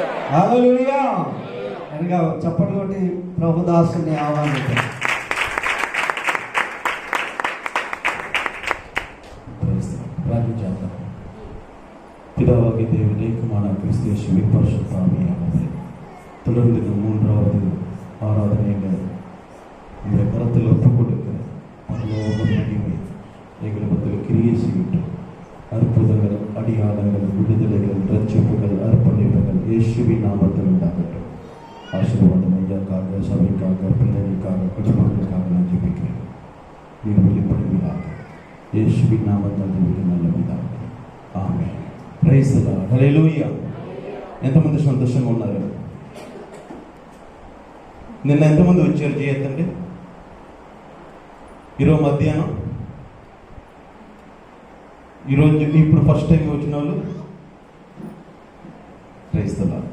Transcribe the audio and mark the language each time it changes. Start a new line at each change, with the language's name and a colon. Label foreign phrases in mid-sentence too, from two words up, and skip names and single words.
Telugu: హల్లెలూయా. ఇంకా చప్పట్లు కొట్టి ప్రభుదాసుని ఆహ్వానించారు. ప్రార్థించేద్దాం.
Tamil: பிதாவாகிய தேவனின் குமார கிறிஸ்து இயேசுவின் பரிசுத்தாத்மா தொடர்ந்து மூன்றாவது ஆராதனைகள் இந்த கரத்தில் ஒப்புக் கொடுக்க பரலோக மகிமை எங்கள் மத்தியில் கிரியை செய்யட்டும். அற்புதங்கள், அடியாளங்கள், விடுதலைகள், ரட்சிப்புகள், அர்ப்பணிப்புகள் இயேசுவின் நாமத்தில் உண்டாகட்டும். ஆசீர்வாதம் ஐயாக்காக, சபைக்காக, பிள்ளைகளுக்காக, குடும்பங்களுக்காக நான் ஜெபிக்கிறேன். நீர் வெளிப்படுவீராக. இயேசுவின் நாமத்தில் ஜெபிக்க நல்ல பிதாவே.
Telugu: ఆమేన్. ప్రైజ్ ది లార్డ్. హల్లెలూయా. ఎంతమంది సంతోషంగా ఉన్నారు? నిన్న ఎంతమంది వచ్చారు చేయొద్దండి? ఈరోజు మధ్యాహ్నం, ఈరోజు ఇప్పుడు ఫస్ట్ టైం వచ్చిన వాళ్ళు ప్రైజ్ ది లార్డ్.